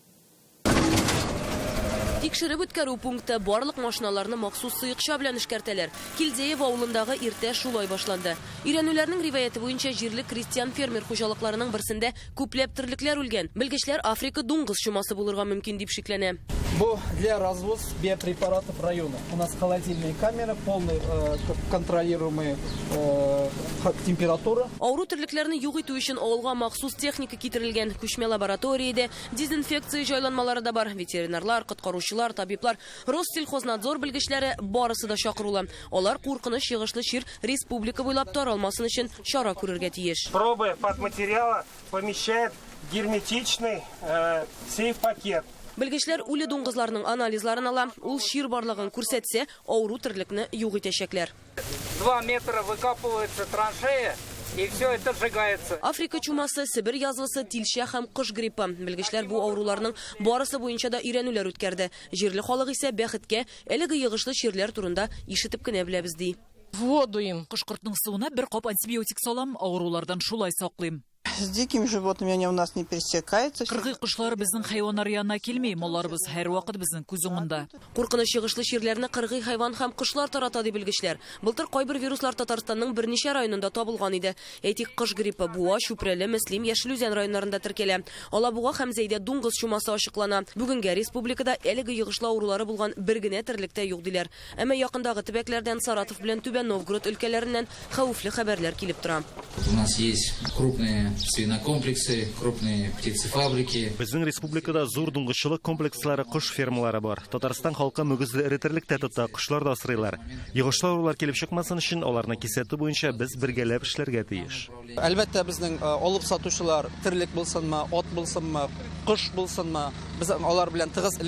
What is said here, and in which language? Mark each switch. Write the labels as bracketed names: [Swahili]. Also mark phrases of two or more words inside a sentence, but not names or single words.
[Tatar] Тикшереп үткәрү пункты барлык машиналарны махсус сыйыкча белән эшкәртәләр. Килдеев авылындагы иртә шулай башланды. Өйрәнүләрнең риваяте буенча җирле крестьян фермер хуҗалыкларының берсендә күпләп терлекләр үлгән. Белгечләр Африка дуңгыз чумасы булырга мөмкин дип шикләнә. [Russian] Бу для развоз биопрепаратов района. У нас холодильная камера, полный контролируемая температура. [Tatar] Авыру терлекләрне юк итү өчен авылга махсус техника китерелгән. Күчмә лабораториядә дезинфекция җайланмалары да бар. Ветеринарлар, коткаручылар, табиблар, Россельхознадзор белгечләре барысы да чакырыла. Алар куркыныч йыгышлы чир республика буйлап таралмасын өчен чара күрергә тиеш. [Russian] Пробы подматериала помещает герметичный сейф-пакет. [Tatar] Белгечләр үле дуңгызларның анализларын ала, ул чир барлыгын күрсәтсә, авыру терлекне юк итәчәкләр. [Russian] 2 метра выкапывается траншея. И все это сжигается. [Tatar] Африка чумасы, Сибир язвасы, тилчә һәм кош гриппы. Белгечләр бу авыруларның барысы буенча да өйрәнүләр үткәрде. Җирле халык исә бәхеткә әлеге йыгышлы чирләр турында ишетеп кенә беләбез ди. [Russian] Воду им. [Tatar] Кышкыртның суына бер кап антибиотик салам, авырулардан шулай саклыйм. [Russian] С дикими животными они у нас не пересекаются. [Tatar] Кыргый кошлар безнең хайваннар янына килми, малларыбыз һәр вакыт безнең күз уңында. Куркыныч йыгышлы чирләрне кыргый хайван һәм кошлар тарата ди белгечләр. Былтыр кайбер вируслар Татарстанның берничә районында табылган иде. Әйтик, кош гриппы, Буа, Чүпрәле, Мөслим, Яшелүзән районнарында теркәлә. Алабуга һәм Зәйдә дуңгыз чумасы ачыклана. Бүгенгә республикада әлеге йыгышлы авырулары булган бер генә терлектә юк диләр. Әмма якындагы төбәкләрдән Саратов белән Түбән Новгород өлкәләреннән хәвефле хәбәрләр килеп тора. [Russian] У нас есть крупные свинокомплексы, крупные птицефабрики. [Tatar] Безнең республикада зур дуңгызчылык комплекслары, кош фермалары бар. Татарстан халкы мөгезле эретерлектә тота, кошлар да асрыйлар. Йыгышлы авырулар килеп чыкмасын өчен аларны кисәтү буенча без бергәләп эшләргә тиеш. Әлбәттә безнең алып сатучылар терлек булсынмы, от булсынмы, кош булсынмы, без алар белән тыгыз элемтәдә торабыз.